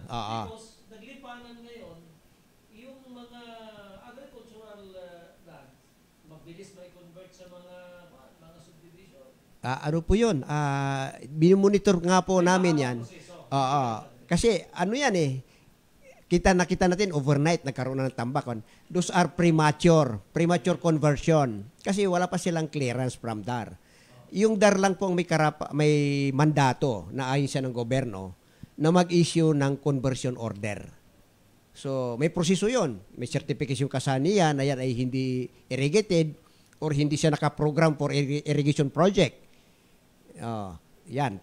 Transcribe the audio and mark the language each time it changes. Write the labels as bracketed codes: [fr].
[tl] Naglipanan ngayon, yung mga agricultural lands, mabilis may convert sa mga subdivision. Ano po yun? Binumonitor nga po namin yan. Kasi ano yan nakita natin overnight nagkaroon na ng tambak. [en] Those are premature conversion. [tl] Kasi wala pa silang clearance from DAR. Yung DAR lang po ang may mandato na ayon siya ng gobyerno na mag-issue ng conversion order. So, may proseso yun. May certification kasaniya na yan ay hindi irrigated or hindi siya nakaprogram for irrigation project. Yan.